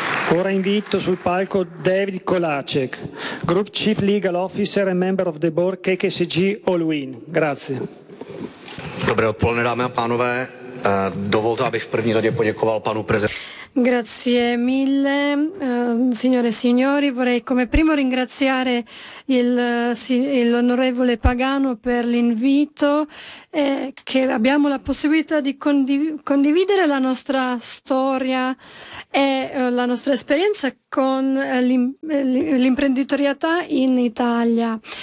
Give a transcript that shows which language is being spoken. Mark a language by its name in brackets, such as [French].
[Italian] Ora invito sul palco David Kolacek, [English] Group Chief Legal Officer and Member of the Board KKCG Allwyn. [Italian] Grazie. [Czech] Dobré odpoledne, dámy a pánové. Dovolte, abych v první řadě poděkoval panu prezidentu. [Italian] Grazie mille, signore e signori. Vorrei come primo ringraziare l'onorevole Pagano per l'invito, che abbiamo la possibilità di condividere la nostra storia e la nostra esperienza con l'imprenditorialità in Italia.